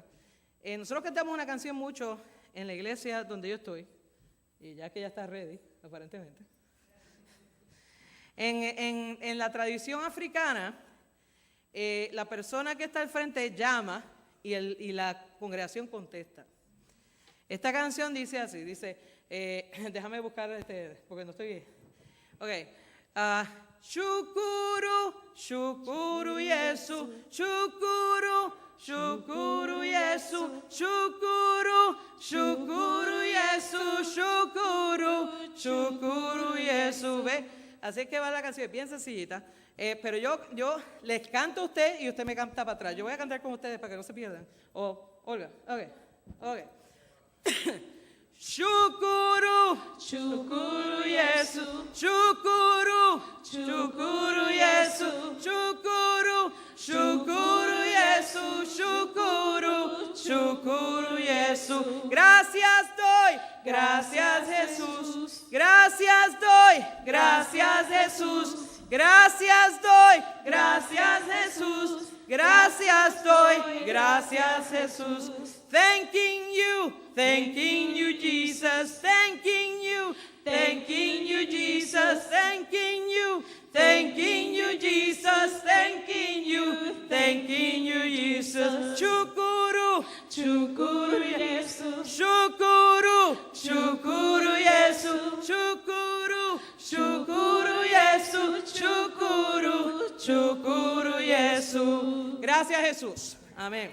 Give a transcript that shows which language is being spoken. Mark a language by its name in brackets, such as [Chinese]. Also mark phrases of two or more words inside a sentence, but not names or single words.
[Spanish] Nosotros cantamos una canción mucho en la iglesia donde yo estoy, y ya que ya está ready, aparentemente. En la tradición africana, la persona que está al frente llama y la congregación contesta. Esta canción dice así, déjame buscar porque no estoy bien. Ok. [Swahili] Shukuru, shukuru Yesu, shukuru, shukuru Yesu, shukuru, shukuru Yesu, shukuru, shukuru Yesu. [Spanish] ¿Ve? Así es que va la canción, es bien sencillita. Pero yo les canto a usted y usted me canta para atrás. Yo voy a cantar con ustedes para que no se pierdan. Olga, ok. [Swahili] Shukuru, shukuru Yesu, shukuru, shukuru Yesu, shukuru, shukuru Yesu, shukuru, shukuru Yesu. [Spanish] Gracias doy, gracias Jesús. Gracias doy, gracias Jesús. Gracias doy, gracias Jesús. Gracias doy, gracias Jesús. [English] Thanking you Jesus, thanking you Jesus, thanking you Jesus, thanking you Jesus. [Swahili] Shukuru, shukuru Yesu, shukuru, shukuru Yesu, shukuru, shukuru Yesu, shukuru, shukuru Yesu. [Spanish] Gracias Jesús. Amén.